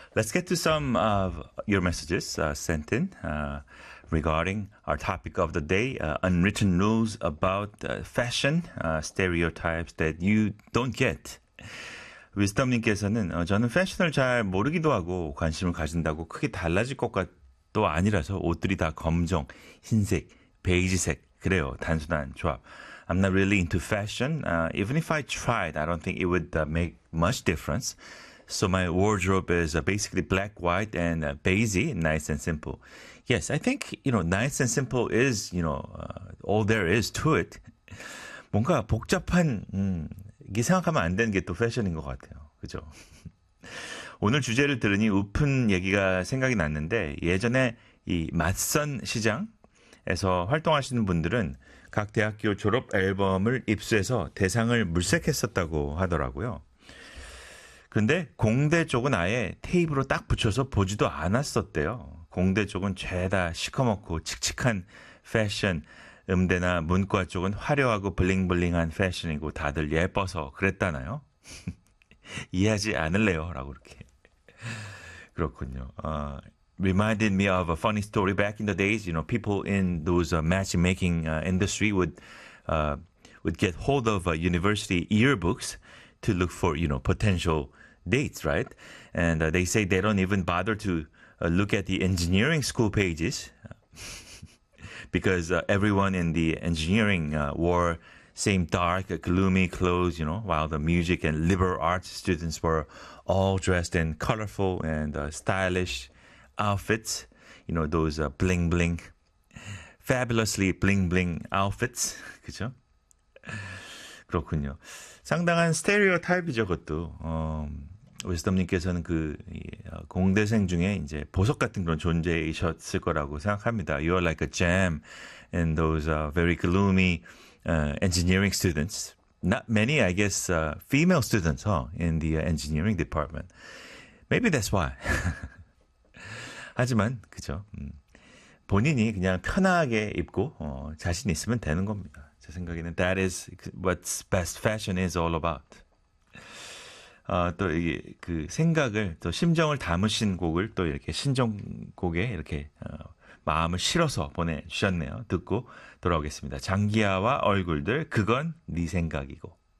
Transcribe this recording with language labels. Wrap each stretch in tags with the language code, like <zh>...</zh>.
<en>Let's get to some of your messages sent in regarding our topic of the day, unwritten rules about fashion, stereotypes that you don't get.</en> <ko>위스덤님께서는 저는 패션을 잘 모르기도 하고 관심을 가진다고 크게 달라질 것도 아니라서 옷들이 다 검정, 흰색, 베이지색 그래요. 단순한 조합.</ko> <en>I'm not really into fashion. Even if I tried, I don't think it would make much difference. So my wardrobe is basically black, white, and beige, nice and simple. Yes, I think, you know, nice and simple is, you know, all there is to it.</en> <ko>뭔가 복잡한, 이게 생각하면 안 되는 게또 패션인 것 같아요. 그죠? 오늘 주제를 들으니 웃픈 얘기가 생각이 났는데 예전에 이 맞선 시장, 에서 활동하시는 분들은 각 대학교 졸업 앨범을 입수해서 대상을 물색했었다고 하더라고요. 그런데 공대 쪽은 아예 테이프로 딱 붙여서 보지도 않았었대요. 공대 쪽은 죄다 시커멓고 칙칙한 패션, 음대나 문과 쪽은 화려하고 블링블링한 패션이고 다들 예뻐서 그랬다나요? 이해하지 않을래요? 라고 이렇게. 그렇군요.</ko> <en>Reminded me of a funny story back in the days. You know, people in those matchmaking industry would get hold of university yearbooks to look for, you know, potential dates, right? And they say they don't even bother to look at the engineering school pages because everyone in the engineering wore same dark, gloomy clothes, you know, while the music and liberal arts students were all dressed in colorful and stylish outfits, you know, those bling bling, fabulously bling bling outfits,</en> <ko>그죠? 그렇군요. 상당한 스테레오타입이죠, 그것도. Wisdom님께서는 그 공대생 중에 이제 보석 같은 그런 존재이셨을 거라고 생각합니다.</ko> <en>You are like a gem in those very gloomy engineering students. Not many, I guess, female students, huh, in the engineering department. Maybe that's why.</en> <ko>하지만 그죠. 본인이 그냥 편하게 입고 자신 있으면 되는 겁니다. 제 생각에는</ko> <en>that is what's best fashion is all about.</en> <ko>또 이게 그 생각을 또 심정을 담으신 곡을 또 이렇게 신정곡에 이렇게 마음을 실어서 보내주셨네요. 듣고 돌아오겠습니다. 장기하와 얼굴들 그건 네 생각이고.</ko>